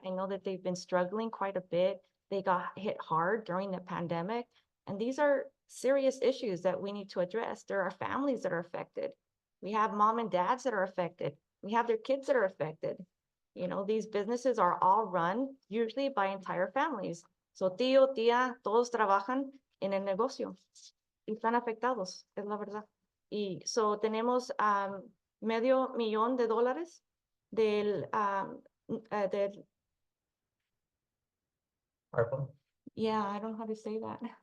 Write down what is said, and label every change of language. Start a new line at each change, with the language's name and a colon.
English: I know that they've been struggling quite a bit. They got hit hard during the pandemic. And these are serious issues that we need to address. There are families that are affected. We have mom and dads that are affected. We have their kids that are affected. You know, these businesses are all run usually by entire families.
Spanish: So tío, tía, todos trabajan en el negocio y están afectados, es la verdad. Y so tenemos $500,000 del, del,
English: yeah, I don't know how to say that.